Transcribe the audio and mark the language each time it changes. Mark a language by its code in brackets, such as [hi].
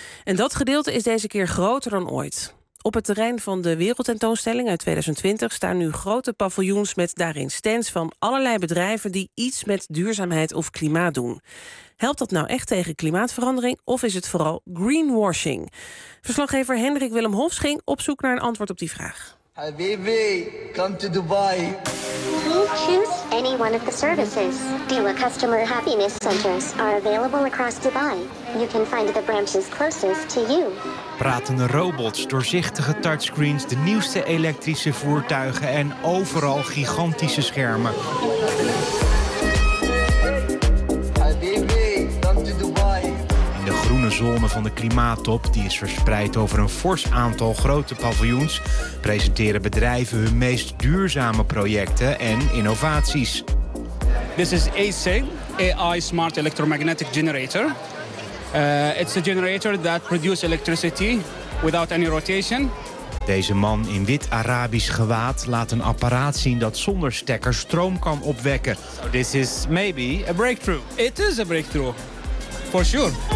[nl] En dat gedeelte is deze keer groter dan ooit. Op het terrein van de wereldtentoonstelling uit 2020 staan nu grote paviljoens met daarin stands van allerlei bedrijven die iets met duurzaamheid of klimaat doen. Helpt dat nou echt tegen klimaatverandering of is het vooral greenwashing? Verslaggever Hendrik Willem Hofs ging op zoek naar een antwoord op die vraag. [en] Habibi, come to Dubai. You choose any one of the services. Dua Customer Happiness Centers are available across Dubai. You can find the branches closest to you. [nl] Pratende robots, doorzichtige touchscreens, de nieuwste elektrische voertuigen en overal gigantische schermen. De zone van de klimaattop, die is verspreid over een fors aantal grote paviljoens, presenteren bedrijven hun meest duurzame projecten en innovaties. [en] This is AC, AI Smart Electromagnetic Generator. It's a generator that produces electricity without any rotation. [nl] Deze man in wit Arabisch gewaad laat een apparaat zien dat zonder stekker stroom kan opwekken. [en] So this is maybe a breakthrough. It is a breakthrough, for sure.